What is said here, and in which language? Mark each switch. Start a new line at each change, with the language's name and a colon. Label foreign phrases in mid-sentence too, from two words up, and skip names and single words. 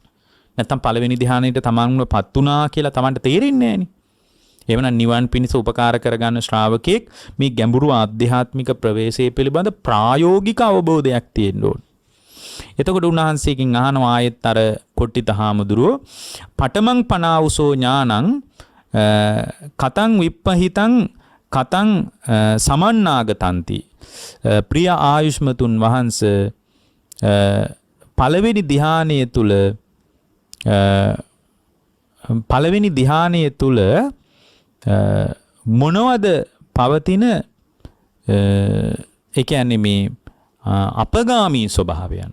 Sinhala: නැත්තම් පළවෙනි ධ්‍යානයට තමන්වපත් වුණා කියලා තමන්ට තේරෙන්නේ නැහනේ. එවනම් නිවන් පිණිස උපකාර කරගන්න ශ්‍රාවකෙක් මේ ගැඹුරු ආධ්‍යාත්මික ප්‍රවේශය පිළිබඳ ප්‍රායෝගික අවබෝධයක් තියෙන්න ඕන. එතකොට උන්වහන්සේකින් අහනවා ආයෙත් අර කොට්ටිත හාමුදුරුවෝ
Pali: පඨමං පනාවුසෝ ඥානං කතං විප්පහිතං කතං සමන්නාගතන්ති.
Sinhala: ප්‍රිය ආයුෂ්මතුන් වහන්ස පළවෙනි ධ්‍යානයේ තුල පළවෙනි ධ්‍යානයේ තුල මොනවද පවතින ඒ කියන්නේ මේ අපගාමී ස්වභාවයන්.